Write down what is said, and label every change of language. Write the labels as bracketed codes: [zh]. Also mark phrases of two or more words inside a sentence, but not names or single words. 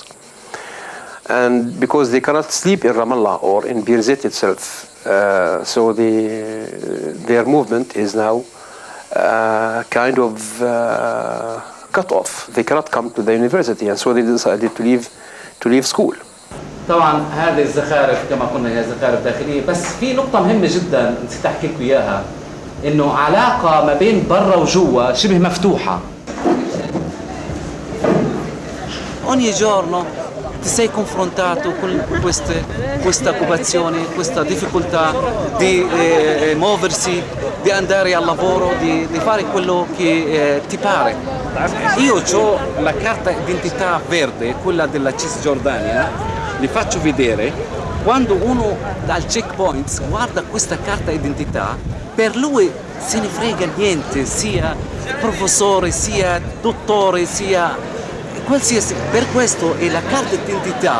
[en] And because they cannot sleep in Ramallah or in Birzeit itself. So their movement is now kind of cut off. They cannot come to the university, and so they decided to leave school. [ar] طبعا هذه الزخارف كما قلنا هي زخارف داخليه، بس في نقطة مهمة جدا نسيت احكي لكم اياها، انه علاقة ما بين برا وجوا شبه مفتوحة. [it] Ogni giorno ti sei confrontato con questa occupazione, questa difficoltà di muoversi, di andare al lavoro, di fare quello che ti pare. Io ho la carta d'identità verde, quella della Cisgiordania, vi faccio vedere, quando uno dal checkpoint guarda questa carta d'identità, per lui se ne frega niente, sia professore, sia dottore, sia qualsiasi, per questo è la carta d'identità.